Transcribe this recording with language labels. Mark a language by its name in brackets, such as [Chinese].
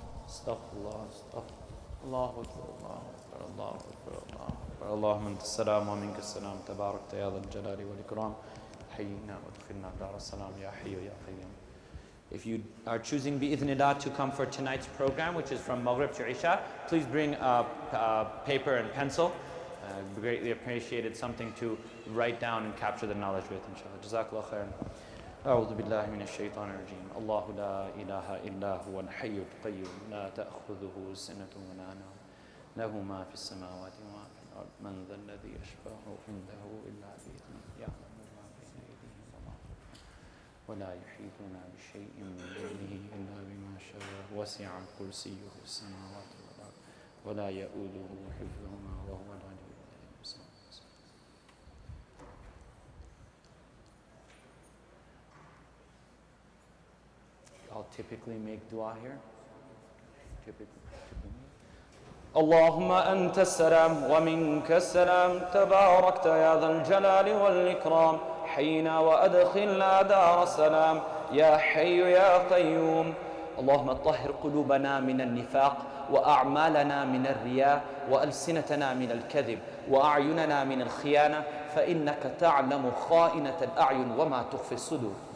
[Arabic] استغفر الله استغفر الله أكبر الله أكبر الله أكبر الله أكبر اللهم أنت السلام ومنك السلام تباركت يا ذا الجلال والإكرام حينا وادخلنا دار السلام يا حي يا قيوم. [English] If you are choosing بإذن to come for tonight's program, which is from Maghrib to Isha, please bring a paper and pencil. Greatly appreciated, something to write down and capture the knowledge with, inshallah. [Arabic] Jazakallah khairan. أعوذ بالله من الشيطان الرجيم. الله لا إله إلا هو الحي القيوم لا تأخذه سنة ولا نوم له ما في السماوات وما في الأرض من ذا الذي يشفع عنده إلا بإذنه يعلم ما بين أيديهم وما خلفهم ولا يحيطون بشيء من علمه إلا بما شاء وسع كرسيه السماوات والأرض ولا يؤوده حفظهما وهو العلي العظيم. [English] I'll typically make dua here. Typically. [Arabic] اللهم أنت السلام ومنك السلام تباركت يا ذا الجلال والإكرام حينا وأدخلنا دار السلام يا حي يا قيوم. اللهم طهر قلوبنا من النفاق وأعمالنا من الرياء وألسنتنا من الكذب وأعيننا من الخيانة فإنك تعلم خائنة الأعين وما تخفي الصدور.